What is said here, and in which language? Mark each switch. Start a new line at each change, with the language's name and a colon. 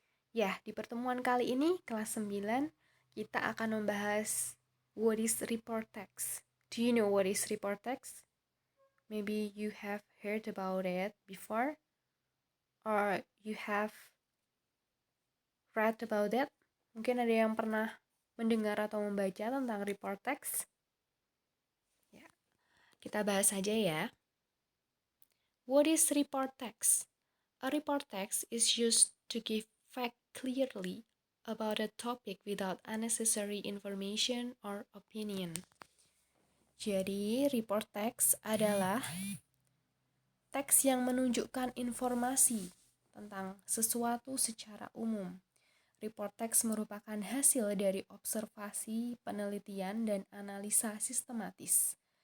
Indonesian: Ya, di pertemuan kali ini, kelas 9, kita akan membahas
English: what is report text. Do you know what is report text? Maybe you have heard about it before, or you have read about it.
Indonesian: Mungkin ada yang pernah mendengar atau membaca tentang report text. Ya, kita bahas saja ya.
English: What is report text? A report text is used to give fact clearly about a topic without unnecessary information or opinion.
Indonesian: Jadi, report text adalah teks yang menunjukkan informasi tentang sesuatu secara umum. Report text merupakan hasil dari observasi, penelitian, dan analisa sistematis.